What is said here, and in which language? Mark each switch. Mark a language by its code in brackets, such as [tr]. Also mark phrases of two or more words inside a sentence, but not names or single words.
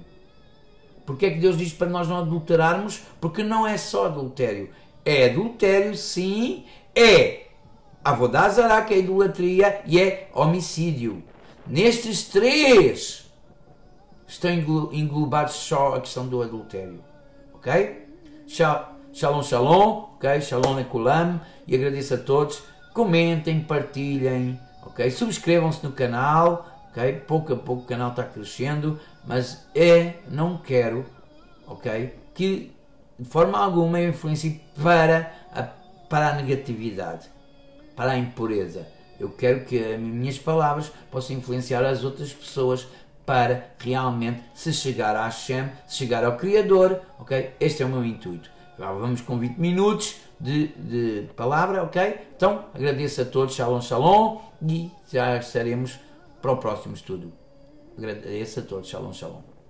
[pt] Porque é que Deus diz para nós não adulterarmos? Porque não é só adultério. É adultério, sim, é avodazará, que é idolatria, e é homicídio. Nestes três estão englobados só a questão do adultério. [he] Ok? שלום, שלום. Ok? שלום לכולם. [pt] E agradeço a todos. Comentem, partilhem. Ok? Subscrevam-se no canal. Ok? Pouco a pouco o canal está crescendo. Mas não quero, ok, que de forma alguma eu influencie para a negatividade, para a impureza. Eu quero que as minhas palavras possam influenciar as outras pessoas para realmente se chegar a Hashem, se chegar ao Criador, ok? Este é o meu intuito. Vamos com 20 minutos de palavra, ok? Então, agradeço a todos, [he] שלום, שלום, [pt] e já estaremos para o próximo estudo. Agradeço a todos, [he] שלום, שלום.